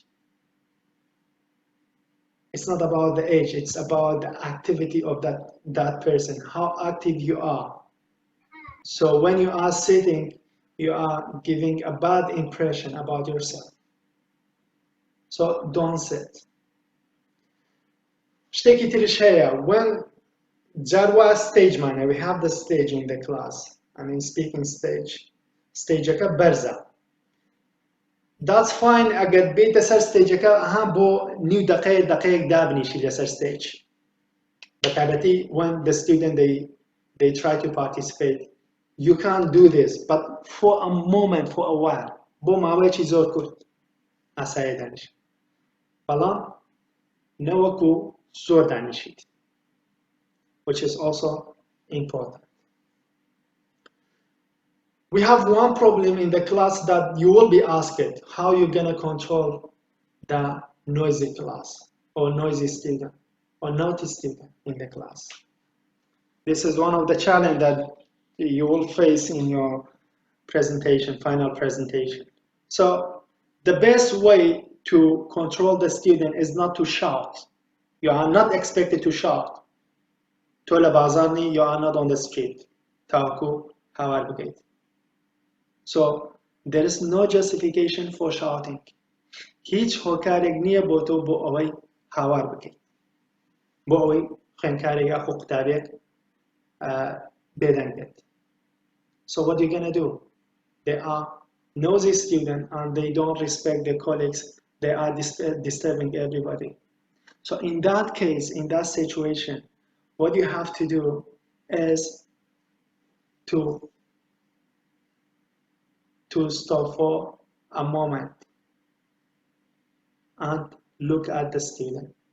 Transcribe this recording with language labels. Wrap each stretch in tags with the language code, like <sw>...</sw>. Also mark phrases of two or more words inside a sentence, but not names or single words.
<en>It's not about the age, it's about the activity of that person, how active you are. So when you are sitting, you are giving a bad impression about yourself. So don't sit.</en> <ckb>شتێکی ترش هەیە</ckb> <en>when</en> <ckb>جاروا stage مانە</ckb> <en>we have the stage in the class I mean speaking stage</en> <ckb>stageەکە بەرزە</ckb> <en>that's fine</en> <ckb>ئەگەر بێتە سەر stageەکە ئەها بۆ نیو دقەیەک دابنیشی لەسەر stage بەتایبەتی</ckb> <en>when the student they try to participate you can't do this but for a moment for a while</en> <ckb>بۆ ماوەیەکی زۆر کورت ئاسایە دانیش بەڵام نەوەکو زۆر دانیشیت</ckb> <en>which is also important. We have one problem in the class that you will be asked how you're going to control the noisy class or noisy student or naughty student in the class. This is one of the challenges that you will face in your presentation, final presentation. So the best way to control the student is not to shout. You are not expected to shout.</en> <ckb>تۆ لە بازاڕنی,</ckb> <en>you are not on the street. Taku, however big. So there is no justification for shouting.</en> <ckb>هیچ هۆکارێک نییە بۆ تۆ بۆ ئەوەی هاوار بکەیت بۆ ئەوەی خوێندکارێک یاخۆ قوتابێک بێدەنگ بێت.</ckb> <en>So what are you gonna do? They are nosy students and they don't respect their colleagues. They are disturbing everybody. So in that case, in that situation, what you have to do is to stop for a moment and look at the student.</en>